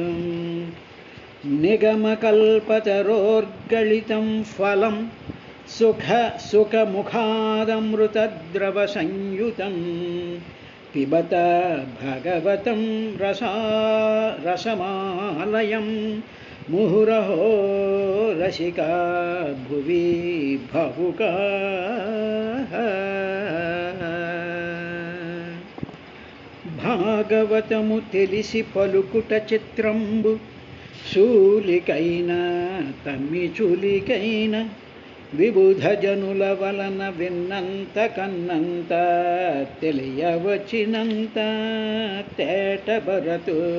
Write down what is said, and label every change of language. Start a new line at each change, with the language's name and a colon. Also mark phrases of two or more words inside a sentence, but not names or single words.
Sanskrit: निगमकल्पतरोर्गलितं फलं सुखमुखादमृतद्रवसंयुतं पिबत भगवतं रसमालयं मुहुरहो रसिका भुवि भावुकाः।
Telugu: భాగవతము తెలిసి పలుకుట చిత్రంబు శూలికైన తమ్మి చూలికైన విబుధ జనుల వలన విన్నంత కన్నంత తెలియవచ్చినంత తేటబరతు.